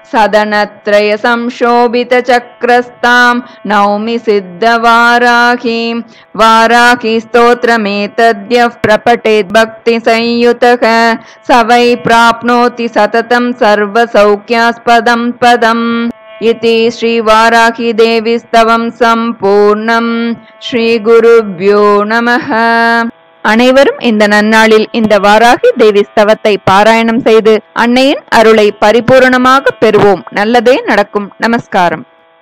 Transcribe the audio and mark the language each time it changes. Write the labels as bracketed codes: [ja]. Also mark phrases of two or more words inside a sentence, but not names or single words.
[sa] सदनत्रयसंशोभितचक्रस्तां नौमि सिद्धवाराहीं वाराहीस्तोत्रमेतद्यः प्रपठेत् भक्तिसंयुतः स वै प्राप्नोति सततं सर्वसौख्यास्पदं पदम्. इति श्री वाराही देवी स्तवம் சம்பூர்ணம். श्री गुरुभ्यो नमः. [ta] அனைவரும் இந்த நன்னாளில் இந்த வாராகி தேவி ஸ்தவத்தை பாராயணம் செய்து அன்னையின் அருளை பரிபூரணமாக பெறுவோம். நல்லதே நடக்கும். நமஸ்காரம்.